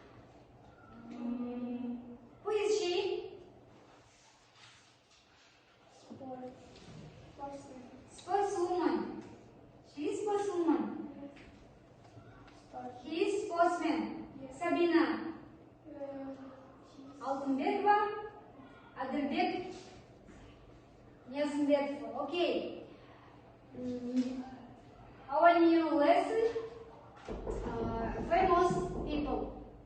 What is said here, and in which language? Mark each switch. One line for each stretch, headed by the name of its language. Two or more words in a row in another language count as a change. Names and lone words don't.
English: Who is she? Sportswoman. She is sportswoman. He is sportsman. Sabina. Алтынбекова. Адырбек. Ниязымбетов. Okay. Our new lesson. Famous people.